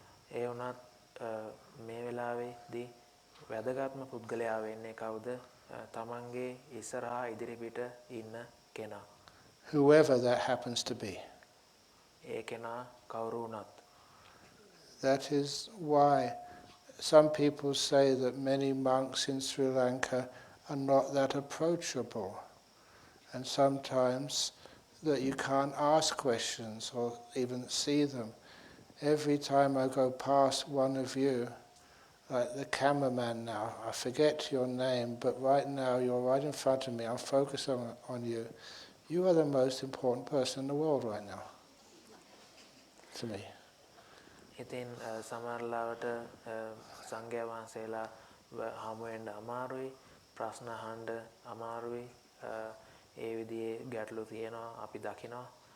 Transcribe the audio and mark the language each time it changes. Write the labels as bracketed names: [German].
[Sinhala] ඒ වුණත් මේ වෙලාවේදී වැදගත්ම පුද්ගලයා වෙන්නේ කවුද? තමන්ගේ ඉස්සරහා ඉදිරිපිට ඉන්න කෙනා. [English] Whoever that happens to be. [Sinhala] ඒ කෙනා කවුරු වුණත්. [English] That is why some people say that many monks in Sri Lanka are not that approachable, and sometimes that you can't ask questions or even see them. Every time I go past one of you, like the cameraman now, I forget your name, but right now you're right in front of me, I'm focused on you. You are the most important person in the world right now, to me. [Sinhala] ඉතින් සමහරවිට සංඝයා වහන්සේලා හමු වෙන්න අමාරුයි, ප්‍රශ්න අහන්න අමාරුයි, ඒ විදිහේ ගැටලු තියෙනවා අපි දකිනවා.